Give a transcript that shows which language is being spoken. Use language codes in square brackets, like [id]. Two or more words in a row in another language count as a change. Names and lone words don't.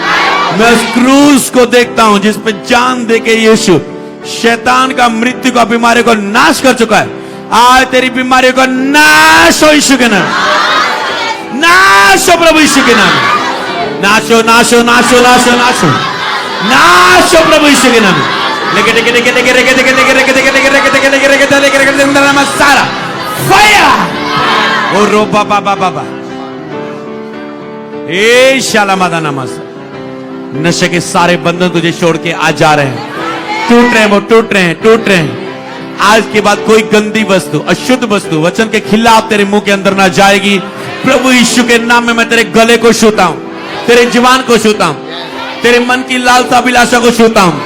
[hi] मैं उस क्रूस को देखता हूं जिस पे जान दे के यीशु शैतान का, मृत्यु का, बीमारी को नाश कर चुका है। आज तेरी बीमारी को नाश हो यीशु के नाम, नाश हो प्रभु यीशु के नाम, नाश हो, नाश हो, नाश हो, नाश हो, नाश हो, नाश हो प्रभु यीशु के नाम। लेके लेके लेके लेके लेके लेके लेके लेके लेके लेके लेके लेके लेके लेके लेके लेके लेके सारा फायर ओ रो बाबा बाबा बाबा ए शाला मादा नमस। नशे के सारे बंधन तुझे छोड़ के आज जा रहे हैं, टूट रहे हैं, वो टूट रहे हैं, टूट रहे हैं, आज के बाद कोई गंदी वस्तु, अशुद्ध वस्तु वचन के खिलाफ तेरे मुंह के अंदर ना जाएगी। प्रभु यीशु के नाम में मैं तेरे गले को छूता हूं, तेरे जीवन को छूता हूं, तेरे मन की लालसा अभिलाषा को छूता हूं।